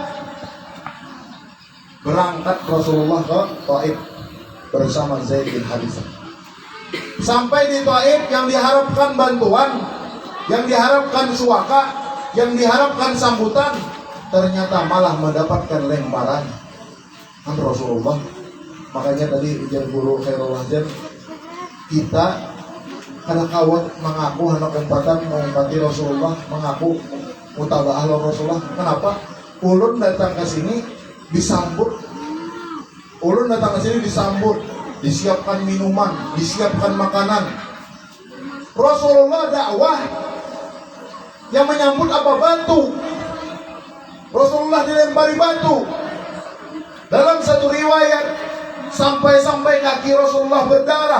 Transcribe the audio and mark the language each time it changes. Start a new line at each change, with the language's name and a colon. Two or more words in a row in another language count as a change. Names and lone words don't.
Indonesian: Berangkat Rasulullah ke Taif bersama Zaid bin Harithah. Sampai di Taif yang diharapkan bantuan, yang diharapkan suaka, yang diharapkan sambutan, ternyata malah mendapatkan lemparan kan Rasulullah. Makanya tadi ujian guru Khairul Hajar,
Banjar: kita kada kawat mengaku anak umpatan mengumpati Rasulullah, mengaku mutabaah Rasulullah. Kenapa? Ulun datang ke sini disambut, ulun datang ke sini disambut, disiapkan minuman, disiapkan makanan.
Indonesian: Rasulullah dakwah yang menyambut apa? Batu. Rasulullah dilempari batu. Dalam satu riwayat sampai kaki Rasulullah berdarah.